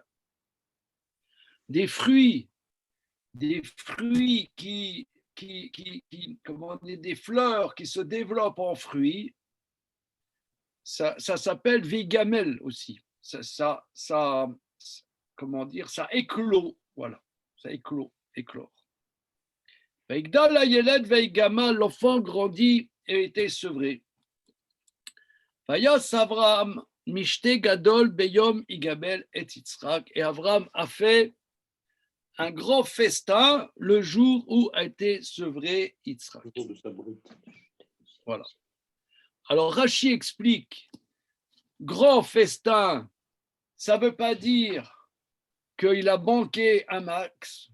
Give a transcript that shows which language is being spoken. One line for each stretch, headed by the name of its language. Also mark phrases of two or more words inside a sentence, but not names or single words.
French: Des fruits comment dire, des fleurs qui se développent en fruits, ça s'appelle Veigamel aussi. Comment dire, ça éclot. Voilà, ça éclore.
Hebrew: ויגדל הילד ויגמל,
French: l'enfant grandit et était sevré.
Hebrew: ויעש אברם משתה גדול ביום יגבל את יצחק.
French: Et Avram a fait un grand festin le jour où a été sevré Yitzhak. Voilà. Alors Rashi explique, grand festin, ça ne veut pas dire qu'il a banqué un max.